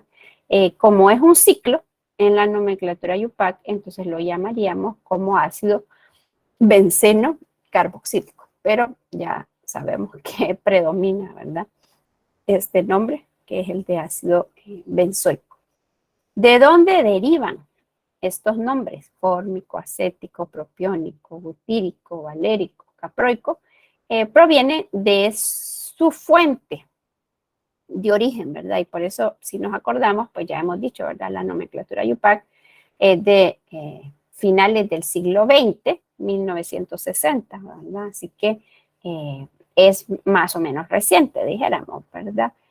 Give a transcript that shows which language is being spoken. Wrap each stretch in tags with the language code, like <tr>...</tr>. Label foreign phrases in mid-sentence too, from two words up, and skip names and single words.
<es>Como es un ciclo en la nomenclatura UPAC, entonces lo llamaríamos como ácido benceno carboxílico. pero ya sabemos que predomina, ¿verdad? Este nombre, que es el de ácido benzoico. ¿De dónde derivan estos nombres? Fórmico, acético, propiónico, butírico, valérico, caproico, proviene de su fuente de origen, ¿verdad? Y por eso, si nos acordamos, pues ya hemos dicho, ¿verdad? La nomenclatura Yupac es de finales del siglo XX, 1960, ¿verdad? Así que es más o menos reciente, dijéramos, ¿verdad?</es>